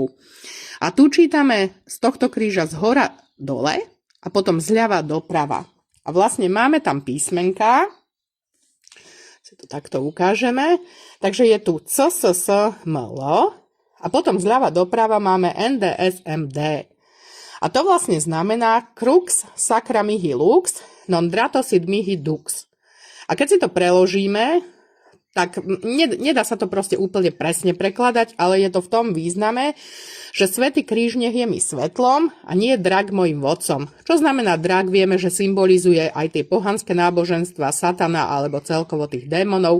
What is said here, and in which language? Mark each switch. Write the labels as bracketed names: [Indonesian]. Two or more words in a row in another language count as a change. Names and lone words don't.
[Slovak] A tu čítame z tohto kríža z hora dole a potom zľava doprava. A vlastne máme tam písmenka, si to takto ukážeme, takže je tu C, S, S, M, L a potom zľava doprava máme N, D, S, M, D. A to vlastne znamená [Latin] Crux sacra mihi lux, non dratosid mihi dux. [Slovak] A keď si to preložíme, tak nedá sa to proste úplne presne prekladať, ale je to v tom význame, že svätý kríž nech je mi svetlom a nie drak mojim vodcom. Čo znamená drak? Vieme, že symbolizuje aj tie pohanské náboženstva, satana alebo celkovo tých démonov.